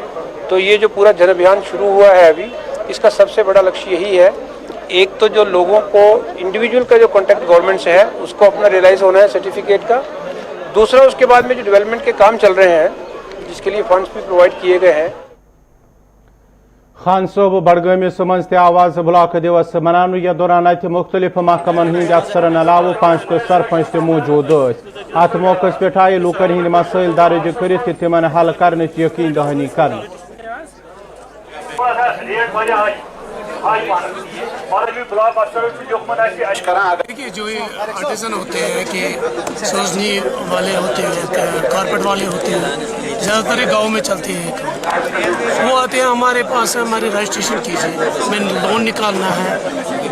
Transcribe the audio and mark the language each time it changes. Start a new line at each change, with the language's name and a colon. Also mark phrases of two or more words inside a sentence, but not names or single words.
Hindi: तो ये जो पूरा जन अभियान शुरू हुआ है अभी, इसका सबसे बड़ा लक्ष्य यही है, एक तो जो लोगों को इंडिविजुअल का जो
English: contact government
Hindi: से है उसको अपना रियलाइज़ होना है सर्टिफिकेट का। दूसरा, उसके बाद में जो डेवलपमेंट के काम चल रहे हैं जिसके लिए फंड्स भी प्रोवाइड किए गए हैं।
Kashmiri: खान सोब बडगमिस मज आवाज ब्लॉक दिवस मनान यह दौरान अत मुख्तलिफ महकमन हिंद अफसरन अलाव 5 सरपंच मौजूद अत मौके पे आए लूकन हिंद मसाइल दर्ज कर तिमन हल करने यकीन दहानी कर।
Hindi: देखिए, जो ये आर्टिसन होते हैं कि सोजनी वाले होते हैं, कारपेट वाले होते हैं, ज़्यादातर गांव में चलते हैं, वो आते हैं हमारे पास, हमारे रजिस्ट्रेशन कीजिए, हमें लोन निकालना है।